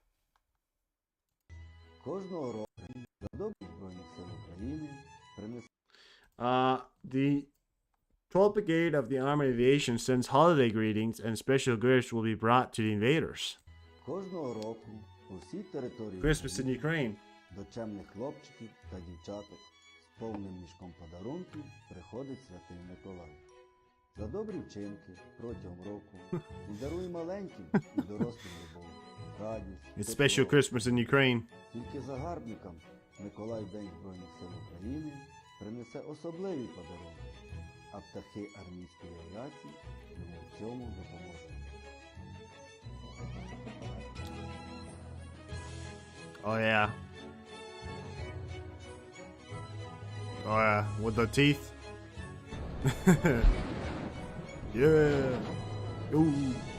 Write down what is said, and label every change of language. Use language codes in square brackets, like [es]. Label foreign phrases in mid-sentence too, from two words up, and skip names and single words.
[en] The 12th Brigade of the Army Aviation sends holiday greetings, and special gifts will be brought to the invaders. Christmas in Ukraine. [uk] До чемних хлопчиків та дівчаток з повним мішком подарунків приходить Святий Миколай. За добрі вчинки протягом року він дарує маленьким і дорослим любов, радість. [en] It's special Christmas in Ukraine. [uk] Тільки загарбникам Миколай в День Збройних Сил України принесе особливі подарунки, а птахи армійської авіації йому в цьому допоможуть. [en] Oh yeah. Oh yeah, with the teeth. Yeah. Ooh.